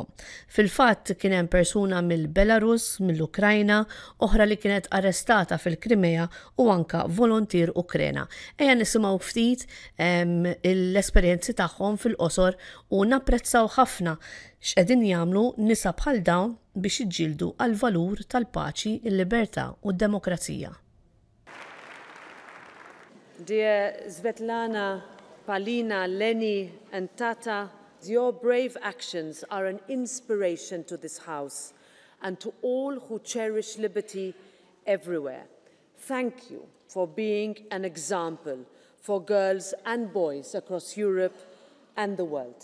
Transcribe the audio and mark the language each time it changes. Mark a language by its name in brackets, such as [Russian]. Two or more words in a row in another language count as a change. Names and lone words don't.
[Maltese] Fil-fatt kien hemm persuna mill-Belarus, mill-Ukrajna, oħra li kienet arrestata fil-Krimea u anka volontir Ukrena. Ejja nisimgħu ftit l-esperjenzi tagħhom fil-qosor u napprezzaw ħafna x'qegħdin jagħmlu nisa bħal dawn biex jiġġieldu għall-valur tal-paċi, il-libertà u d-demokrazija. [English] Dear Svetlana, Palina, Leni, and Tata, your brave actions are an inspiration to this House and to all who cherish liberty everywhere. Thank you for being an example for girls and boys across Europe and the world.